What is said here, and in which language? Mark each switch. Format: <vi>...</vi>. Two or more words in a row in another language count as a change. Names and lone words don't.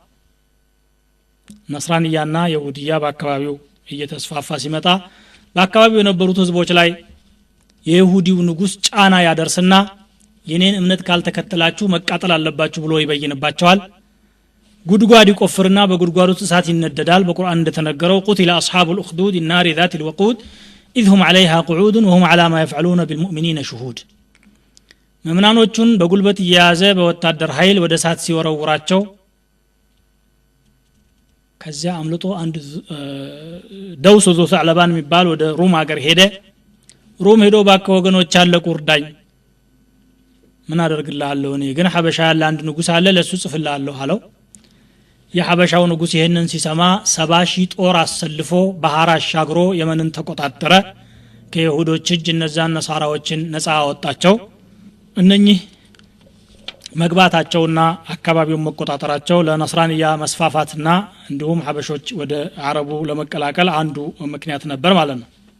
<am>ነስራንያና ይሁዲያ በአካባቢው እየተስፋፋ ሲመጣ በአካባቢው የነበሩት ህዝቦች ላይ የይሁዲው ንጉስ ጫና ያደርስና የኔን እምነት ካልተከተላችሁ መቃጠል አለባችሁ ብሎ ይበይንባቸዋል ጉድጓድ ይቆፍርና በጉድጓዱ እሳት ይነደዳል በቁርአን እንደተነገረው</am> <ar>قتل أصحاب الأخدود النار ذات الوقود إذ هم عليها قعود وهم على ما يفعلون بالمؤمنين شهود</ar> <am>መምናኖቹን በጉልበት እየያዘ በወታደር ኃይል ወደ እሳት ሲወረውራቸው ከዚያ አምልጦ አንድ ደውስ ذو ثعلبان የሚባል ወደ ሩም ሀገር ሄደ ሩም ሄዶ ባከ ወገኖች አለቁ እርዳኝ ምን አደርግልሃለሁ እኔ ግን ሐበሻ ያለ አንድ ንጉስ አለ ለሱ ጽፍልሃለሁ አለው የሐበሻው ንጉስ ይሄንን ሲሰማ 70,000 ጦር አሰልፎ ባህር አሻግሮ የመንን ተቆጣጠረ ከይሁዶች እጅ እነዛን ነሳራዎችን ነፃ አወጣቸው እነኚህ መግባታቸውና አካባቢውን መቆጣጠራቸው ለነስራንያ መስፋፋትና እንዲሁም ሐበሾች ወደ አረቡ ለመቀላቀል አንዱ ምክንያት ነበር ማለት ነው</am>